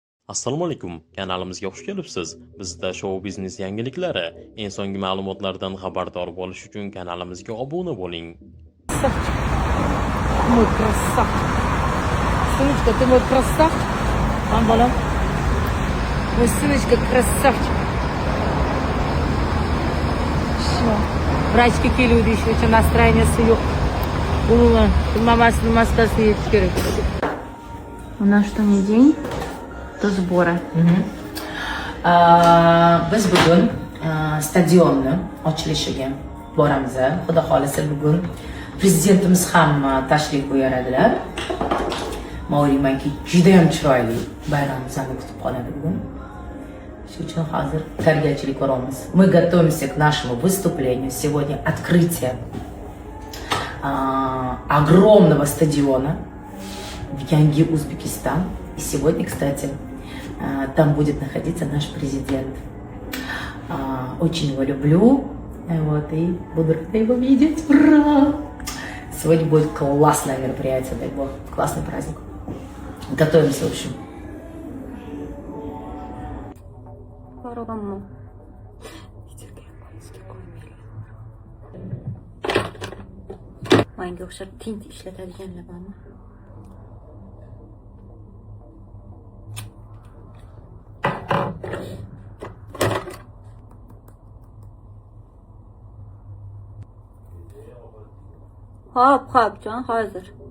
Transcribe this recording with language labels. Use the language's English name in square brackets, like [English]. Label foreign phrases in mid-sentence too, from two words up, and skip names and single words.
[Uzbek] Assalomu alaykum. Kanalimizga xush kelibsiz. Bizda shou biznes yangiliklari, eng so'nggi ma'lumotlardan xabardor bo'lish uchun kanalimizga obuna bo'ling. [Russian] Мой красавчик. Сыночка, ты мой красавчик. Балам. Мой сыночка красавчик. Все. Врачка [Uzbek] keluvdi ish uchun настроенияsi yo'q. Umuman mamasini maskasini yechish kerak. [Russian] У нас что не день, то сборы. [Uzbek] Biz bugun stadionni ochilishiga boramiz. Xudo xolisa bugun prezidentimiz ham tashrif buyuradilar. Men o'ylaymanki, juda ham chiroyli bayramimizni kutib qoladi bugun. Shuning uchun hozir tayyorgarchilik ko'ramiz. [Russian] Мы готовимся к нашему выступлению. Сегодня открытие огромного стадиона в Янги, Узбекистан. И сегодня, кстати, там будет находиться наш президент. Очень его люблю. Вот, и буду рада его видеть. Ура! Сегодня будет классное мероприятие, дай бог. Классный праздник. Готовимся, в общем. [Uzbek] Manga o'xshab tint ishlatadiganlar bormi? Hop, jon, hozir.